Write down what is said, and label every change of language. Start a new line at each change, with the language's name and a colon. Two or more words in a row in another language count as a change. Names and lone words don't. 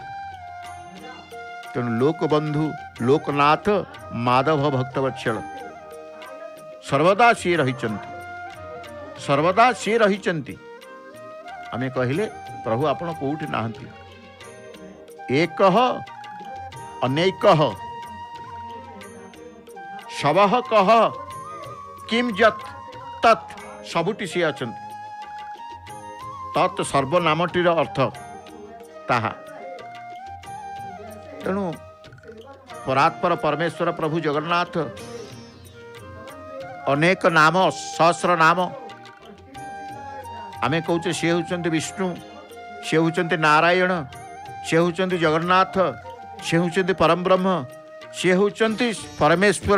Odia: ତେଣୁ ଲୋକବନ୍ଧୁ ଲୋକନାଥ ମାଧବ ଭକ୍ତ ବତ୍ସଳ ସର୍ବଦା ସେ ରହିଛନ୍ତି। ସର୍ବଦା ସେ ରହିଛନ୍ତି। ଆମେ କହିଲେ ପ୍ରଭୁ ଆପଣ କେଉଁଠି ନାହାନ୍ତି। ଏକ ଅନେକ ସବୁ କହ କିମ୍ ଯତ୍ ତତ୍ ସବୁଠି ସେ ଅଛନ୍ତି। ତତ୍ ସର୍ବନାମଟିର ଅର୍ଥ ତାହା। ତେଣୁ ପରାତ୍ପର ପରମେଶ୍ୱର ପ୍ରଭୁ ଜଗନ୍ନାଥ ଅନେକ ନାମ ସହସ୍ର ନାମ। ଆମେ କହୁଛେ ସେ ହେଉଛନ୍ତି ବିଷ୍ଣୁ ସେ ହେଉଛନ୍ତି ନାରାୟଣ ସେ ହେଉଛନ୍ତି ଜଗନ୍ନାଥ ସେ ହେଉଛନ୍ତି ପରମ ବ୍ରହ୍ମ ସେ ହେଉଛନ୍ତି ପରମେଶ୍ୱର।